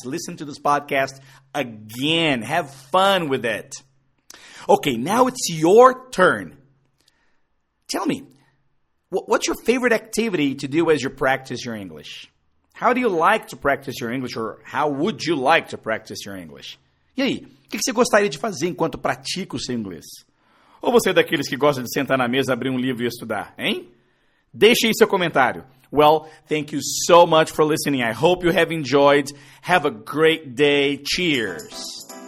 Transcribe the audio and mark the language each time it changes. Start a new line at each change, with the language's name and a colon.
English: Listen to this podcast again. Have fun with it. Okay, now it's your turn. Tell me, what's your favorite activity to do as you practice your English? How do you like to practice your English, or how would you like to practice your English?
Portuguese: E aí, o que você gostaria de fazer enquanto pratica o seu inglês? Ou você é daqueles que gosta de sentar na mesa, abrir um livro e estudar, hein? Deixe aí seu comentário.
English: Well, thank you so much for listening. I hope you have enjoyed. Have a great day. Cheers.